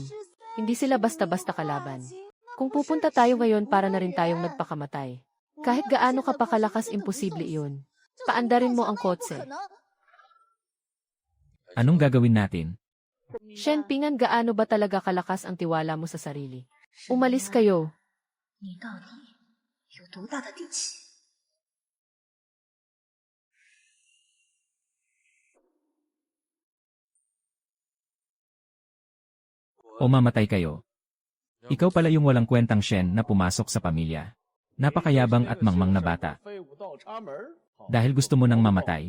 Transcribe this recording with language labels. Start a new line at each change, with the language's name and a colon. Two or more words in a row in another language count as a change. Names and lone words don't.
Filipino: Hindi sila basta-basta kalaban. Kung pupunta tayo ngayon para na rin tayong nagpakamatay. Kahit gaano ka pa kalakas, imposible iyon. Paandarin mo ang kotse. Anong gagawin natin? Shen, Pingan, gaano ba talaga kalakas ang tiwala mo sa sarili? Umalis kayo.
Chinese: 你到底有多大的底气？
Filipino: O mamatay kayo. Ikaw pala yung walang kwentang Shen na pumasok sa pamilya. Napakayabang at mangmang na bata. Dahil gusto mo nang mamatay.